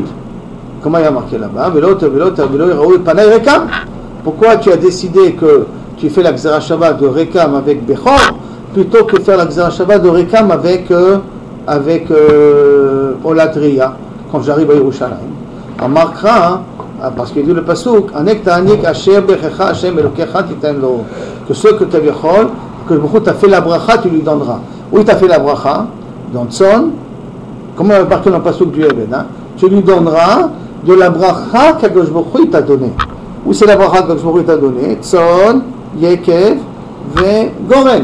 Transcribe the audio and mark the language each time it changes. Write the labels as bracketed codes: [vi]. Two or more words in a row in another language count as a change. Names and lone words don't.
[fr] Comment il y a marqué là-bas? Pourquoi tu as décidé que tu fais la [he] גזרה שווה [fr] de Rekam avec Bechor plutôt que faire la [he] גזרה שווה [fr] de Rekam avec [he] עולת ראייה? [fr] quand j'arrive à Yerushalayim, on marquera, parce qu'il dit le pasuk, [he] הענק תעניק אשר ברכך השם אלוהיך תתן לו, [fr] que ce que tu as que tu as fait la bracha, tu lui donneras. Oui, tu as fait la bracha, dans Tzon, comme on a marqué dans le pasuk du Eved, hein, tu lui donneras de la bracha qu' [he] הקדוש ברוך הוא [fr] t'a donnée. Où c'est la bracha qu' [he] הקדוש ברוך הוא [fr] t'a donnée? [he] צאן, יקב, ו, גורן.